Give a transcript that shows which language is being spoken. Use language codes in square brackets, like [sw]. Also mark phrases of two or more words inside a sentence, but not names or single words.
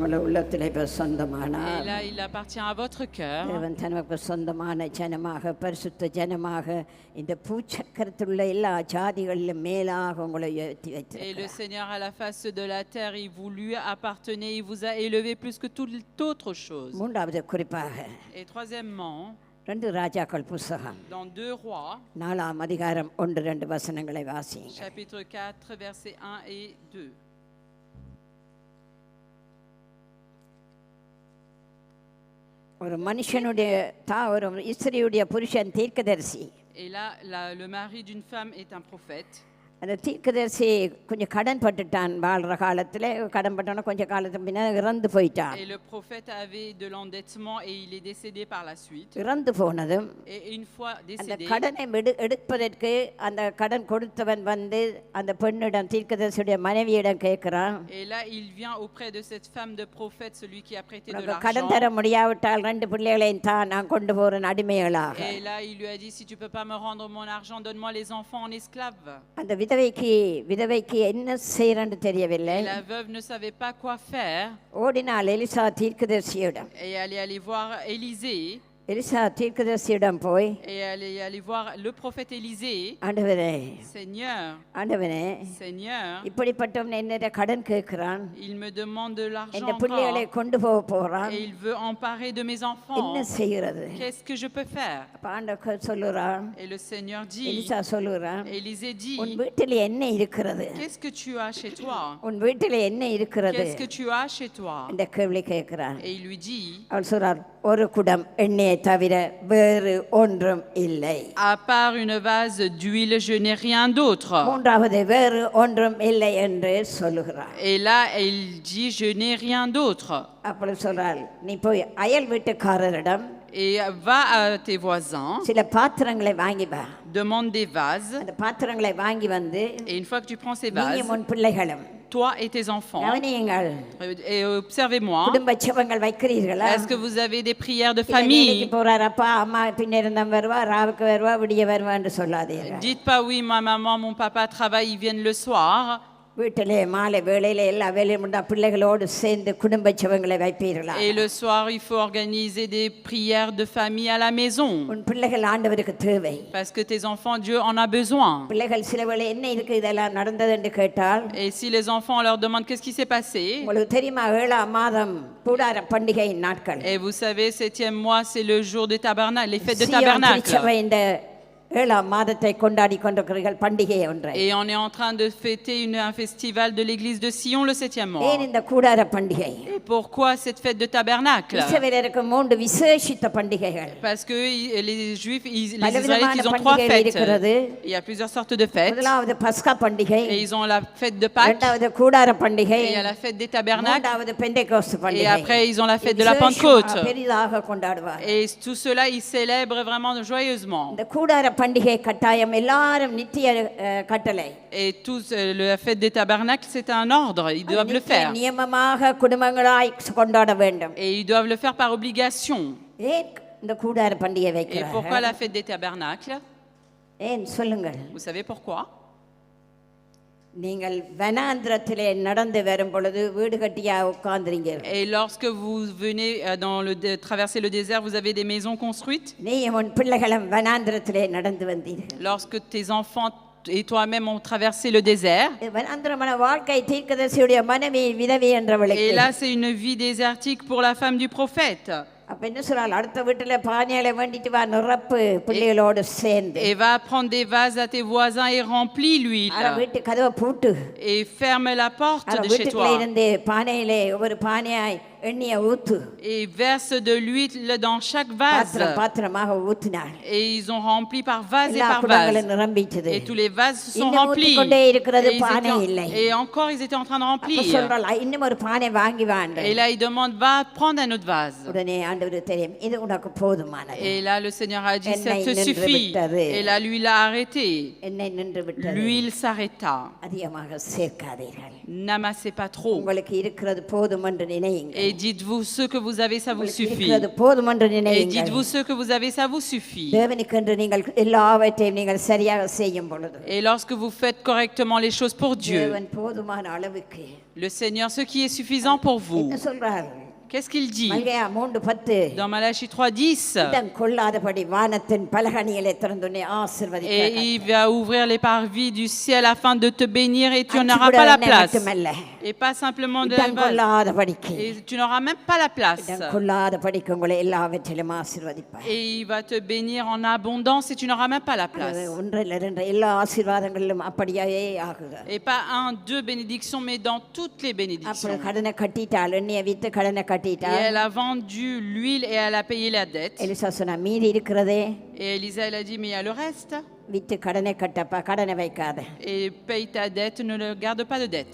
[ta] உள்ளத்தில் இப்போ [fr] Et [ta] சொந்தமானார். [fr] là, il appartient à votre cœur. [ta] தேவன் தனக்கு சொந்தமான ஜனமாக பரிசுத்த ஜனமாக இந்த பூச்சக்கரத்தில் உள்ள எல்லா ஜாதிகளிலும் மேலாக உங்களை உயர்த்தி [fr] Et le [ta] வைத்திருக்கிறார். [fr] Seigneur, à la face de la terre, il vous lui appartenait, il vous a élevé plus que toute autre chose. [ta] மூன்றாவது குறிப்பாக [fr] Et troisièmement, [ta] 2 ராஜாக்கள் புஸ்தகம் [fr] dans 2 Rois, [ta] 4ஆம் அதிகாரம் 1-2 வசனங்களை வாசியுங்க. [fr] chapitre 4, versets 1 et 2. [ta] ஒரு மனுஷனுடைய ஒரு இஸ்திரியுடைய புருஷன் தீர்க்கதரிசி. [fr] Et là, le mari d'une femme est un prophète. [ta] அந்த தீர்க்கதரிசி கொஞ்சம் கடன் பட்டுட்டான் வாழ்கிற காலத்தில். கடன் பட்டோன்னா கொஞ்சம் காலத்துக்கு பின்னால் இறந்து போயிட்டான். [fr] Et le prophète avait de l'endettement et il est décédé par la suite. [ta] இறந்து போனதும் [fr] Et une fois [ta] அந்த [fr] décédé, [ta] கடனை எடுப்பதற்கு அந்த கடன் கொடுத்தவன் வந்து அந்த பெண்ணிடம் தீர்க்கதரிசியுடைய மனைவியிடம் கேட்குறான். [fr] et là, il vient auprès de cette femme de prophète, celui qui a prêté de [ta] உனக்கு கடன் [fr] l'argent. [ta] தர முடியாவிட்டால் 2 பிள்ளைகளையும் தான் நான் கொண்டு போகிறேன் அடிமைகளாக. [fr] Et là, il lui a dit, si tu peux pas me rendre mon argent, donne-moi les enfants en esclaves. [ta] அந்த விதவைக்கு என்ன செய்யறன்னு தெரியவில்லை. [fr] Et la veuve ne savait pas quoi faire [ta] ஓடினாள் எலிசா தீர்க்கதரிசியிடம். [fr] et elle est allée voir Élisée. [ta] எலிசா தீர்க்கதரிசியிடம் போய், [fr] Et elle est allée voir le prophète Élisée. [ta] ஆண்டவரே [fr] Seigneur, [ta] இப்படிப்பட்டவன் என்னிட கடன் கேட்கிறான், [fr] il me demande de l'argent [ta] இந்த பிள்ளைகளை [fr] encore [ta] கொண்டு போக போறான், [fr] et il veut emparer de mes [ta] என்ன [fr] enfants. [ta] செய்கிறது? [fr] Qu'est-ce que je peux faire? [ta] அப்ப ஆண்டவர் சொல்லுறான், [fr] Et le Seigneur dit, [ta] எலிசா சொல்லுறான், [fr] Élisée [ta] உன் [fr] dit, [ta] வீட்டில் என்ன இருக்கிறது? [fr] qu'est-ce que tu as chez toi? [ta] உன் வீட்டில் என்ன இருக்கிறது [fr] Qu'est-ce que tu as chez toi? [ta] இந்த கேள்வி கேட்கிறான். [fr] Et il lui dit, [ta] அவள் சொல்றார், ஒரு குடம் எண்ணெயை தவிர வேறு ஒன்றும் இல்லை. [fr] à part une vase d'huile, je n'ai rien d'autre. [ta] மூன்றாவது வேறு ஒன்றும் இல்லை என்று சொல்லுகிறார். [fr] Et là, il dit, je n'ai rien d'autre. [ta] அப்படி சொல்றாள், நீ போய் அயல் வீட்டுக்காரரிடம் [fr] Et va à tes voisins, [ta] சில பாத்திரங்களை வாங்கி வா. [fr] demande des vases. [ta] அந்த பாத்திரங்களை வாங்கி வந்து [fr] Et une fois que tu prends ces [ta] நீயும் [fr] vases, [ta] உன் பிள்ளைகளும் [fr] toi et tes enfants, [ta] கவனியுங்கள். [fr] et observez-moi, [ta] குடும்ப ஜெபங்கள் வைக்கிறீர்களா? [fr] est-ce que vous avez des prières de [ta] இல்ல, வேலைக்கு [fr] famille? [ta] போறார் அப்பா அம்மா பின்ன இருந்தம் வருவா, ராவுக்கு வருவா, விடிய வருவான்னு சொல்லாதீர்கள். [fr] Dites pas oui, ma maman, mon papa travaillent, ils viennent le soir. [ta] வீட்டிலே மாலை வேளையில எல்லா வேலையும் முடிந்தா பிள்ளைகளோடு சேர்ந்து குடும்ப ஜெபங்களை வைப்பீர்களா? [fr] Et le soir, il faut organiser des prières de famille à la maison. [ta] உன் பிள்ளைகள் ஆண்டவருக்கு தேவை. [fr] Parce que tes enfants, Dieu en a besoin. [ta] பிள்ளைகள் சில வேளை என்ன இருக்கு இதெல்லாம் நடந்தது என்று கேட்டால், [fr] Et si les enfants, on leur demande qu'est-ce qui s'est passé, [ta] உங்களுக்கு தெரியுமா 7ஆம் மாதம் கூடார பண்டிகையின் நாட்கள். [fr] et vous savez, 7e mois, c'est le jour des tabernacles, les fêtes de [ta] சீயோன் [fr] tabernacle. [ta] திருச்சபை இந்த 7ஆம் மாதத்தை கொண்டாடி கொண்டிருக்கிறீர்கள் பண்டிகை ஒன்றை. [fr] Et on est en train de fêter un festival de l'église de Sion le 7e mois. [ta] ஏன் இந்த கூடார பண்டிகை? [fr] Et pourquoi cette fête de tabernacle? [ta] இஸ்ரவேலருக்கு 3 விசேஷித்த பண்டிகைகள். [fr] Parce que les Juifs, les [ta] பலவிதமான [fr] Israélites, ils ont 3 [ta] பண்டிகைகள் [fr] fêtes. [ta] இருக்கிறது. [fr] Il y a plusieurs sortes de fêtes. [ta] முதலாவது பஸ்கா பண்டிகை, [fr] Et ils ont la fête de Pâques, [ta] இரண்டாவது கூடார பண்டிகை, [fr] et il y a la fête des tabernacles, [ta] மூன்றாவது பெந்தேகோஸ்து [fr] et [ta] பண்டிகை. [fr] après ils ont la fête de la [ta] விசேஷமா [fr] Pentecôte. [ta] பெரிதாக கொண்டாடுவார். [fr] Et tout cela, ils célèbrent vraiment joyeusement. [ta] இந்த கூடார பண்டிகை கட்டாயம் எல்லாரும் நித்திய கட்டளை. [fr] Et la fête des tabernacles, c'est un ordre, ils doivent le [ta] நித்திய [fr] faire. [ta] நியமமாக குடும்பங்களாய் கொண்டாட வேண்டும். [fr] Et ils doivent le faire par obligation. [ta] ஏன் இந்த கூடார பண்டிகை [fr] Et pourquoi [ta] வைக்கிறார்கள்? [fr] la fête des tabernacles? [ta] ஏன் சொல்லுங்கள். [fr] Vous savez pourquoi? [ta] நீங்கள் வனாந்திரத்திலே நடந்து வரும் பொழுது வீடு கட்டியா உட்கார்ந்துறீங்க. [fr] Et lorsque vous venez traverser le désert, vous avez des maisons construites. [ta] நீயும் உன் பிள்ளைகளும் வனாந்திரத்திலே நடந்து வந்தீர்கள். [fr] Lorsque tes enfants et toi-même ont traversé le désert. [ta] வனாந்திரமான வாழ்க்கை தீர்க்கதரிசியுடைய மனைவி விதவை என்றவளுக்கு. [fr] Et là, c'est une vie désertique pour la femme du prophète. [ta] அப்ப என்ன சொல்றாள்? அடுத்த வீட்டுல பானையில வேண்டிட்டு வா, நிரப்பு பிள்ளைகளோடு சேர்ந்து. [fr] Et va prendre des vases à tes voisins et remplis l'huile. [ta] அட வீட்டு கதவை பூட்டு. [fr] Et ferme la porte [ta] அட [fr] de chez [ta] வீட்டுக்குள்ள [fr] toi. [ta] இருந்து பானையிலே ஒவ்வொரு பானையாய் எண்ணெயை ஊத்து. [fr] Et verse de l'huile dans chaque vase. [ta] பாத்திரமாக ஊத்தினாள். [fr] Et ils ont rempli par vase et [ta] எல்லா [fr] par [ta] குடங்களும் [fr] vase. [ta] நிரம்பிட்டது. [fr] Et tous les vases se sont [ta] இன்னும் [fr] remplis. [ta] ஊத்திக்கொண்டே இருக்கிறது, [fr] Et, [ta] பானை இல்லை. [fr] et encore, ils étaient en train de [ta] அப்ப [fr] remplir. [ta] சொல்றாள், இன்னும் ஒரு பானை வாங்கி வாண்டு. [fr] Et là, il demande, va prendre un autre vase. [ta] உடனே ஆண்டவருக்கு தெரியும், இது உனக்கு போதுமானது. [fr] Et là, le Seigneur a dit, ça [ta] எண்ணெய் [fr] te [ta] நின்று [fr] suffit. [ta] விட்டது. [fr] Et là, l'huile a arrêté. [ta] எண்ணெய் நின்று விட்டது. [fr] L'huile s'arrêta. [ta] அதிகமாக சேர்க்காதீர்கள். [fr] N'amassez pas trop. [ta] உங்களுக்கு இருக்கிறது போதும் என்று நினையுங்கள். [fr] Et dites-vous, ce que vous avez, ça vous [ta] உங்களுக்கு [fr] suffit. [ta] இருக்கிறது போதும் என்று [fr] Et [ta] நினையுங்கள். [fr] dites-vous, ce que vous avez, ça vous suffit. [ta] தேவனுக்கென்று நீங்கள் எல்லாவற்றையும் நீங்கள் சரியாக செய்யும் பொழுது [fr] Et lorsque vous faites correctement les choses pour Dieu, [ta] தேவன் போதுமான அளவுக்கு [fr] le Seigneur, ce qui est suffisant pour vous, [ta] என்ன சொல்றார்? [fr] Qu'est-ce qu'il dit [ta] மல்கியா 3:10 [fr] dans Malachie 3:10? [ta] இடம் கொள்ளாதபடி வானத்தின் பலகணிகளை திறந்து உன்னை [fr] Et [ta] ஆசீர்வதிப்பார். [fr] il va ouvrir les parvis du ciel afin de te bénir et tu n'auras pas la place. Et pas simplement de [ta] இடம் கொள்ளாதபடிக்கு [fr] et tu n'auras même pas la place. [ta] இடம் கொள்ளாதபடிக்கு உங்களை எல்லாவற்றிலும் ஆசீர்வதிப்பார். [fr] Et il va te bénir en abondance et tu n'auras même pas la place. [ta] ஒன்றில் இரண்டு எல்லா ஆசீர்வாதங்களிலும் அப்படியே ஆகுக. [fr] Et pas un, deux bénédictions, mais dans toutes les [ta] அப்போ [fr] bénédictions. [ta] கடனை கட்டிட்டாள், எண்ணெயை வித்து கடனை [fr] Et [ta] கட்டிட்டாள். [fr] elle a vendu l'huile et elle a payé la dette. [ta] எலிசா சொன்னா மீதி இருக்கிறதே [fr] Et Elisa, elle a dit, mais il y a le reste. [ta] வித்து கடனை கட்டப்பா, கடனை வைக்காத. [fr] Et paye ta dette, ne le garde pas de dette.